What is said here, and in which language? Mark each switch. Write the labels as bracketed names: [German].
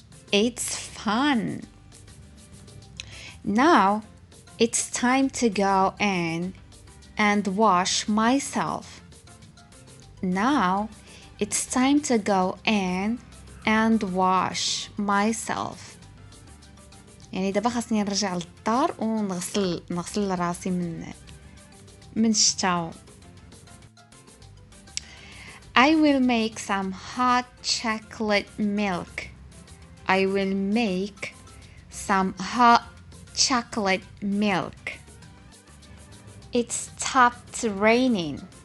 [English] It's fun. Now it's time to go in and wash myself. Now it's time to go in and wash myself. [Arabic] يعني دابا خاصني نرجع للدار ونغسل راسي من الشتاء. [English] I will make some hot chocolate milk. I will make some hot chocolate milk. It stopped raining.